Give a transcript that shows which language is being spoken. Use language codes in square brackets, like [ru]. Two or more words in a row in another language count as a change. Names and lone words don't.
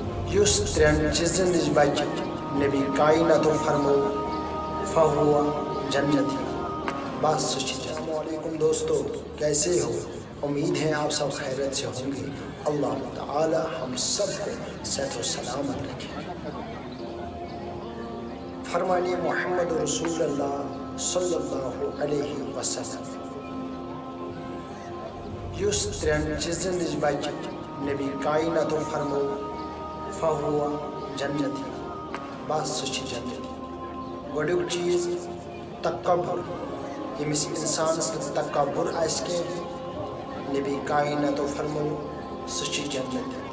[ks] یُس ترٛٮ۪ن چیٖزن نِش بچہِ نبی کائناتو فرمو فہو جنتی، بس سُہ چھِ جنت۔ [ur] السلام علیکم دوستو، کیسے ہو؟ امید ہے آپ سب خیریت سے ہوں گے۔ اللہ تعالی ہم سب کو صحت و سلامت رکھے۔ فرمانے [ar] محمد رسول اللہ صلی اللہ علیہ وسلم، [ks] یُس ترٛٮ۪ن چیٖزن نِش بچہِ نبی کائناتو فرمو فہو جنتی، بس سُہ چھِ جنت۔ گۄڈنیُک چیٖز تکبر، ییٚمِس اِنسانس نہٕ تکبر آسہِ کینٛہہ نبی کائناتو فرمو سُہ چھِ جنت۔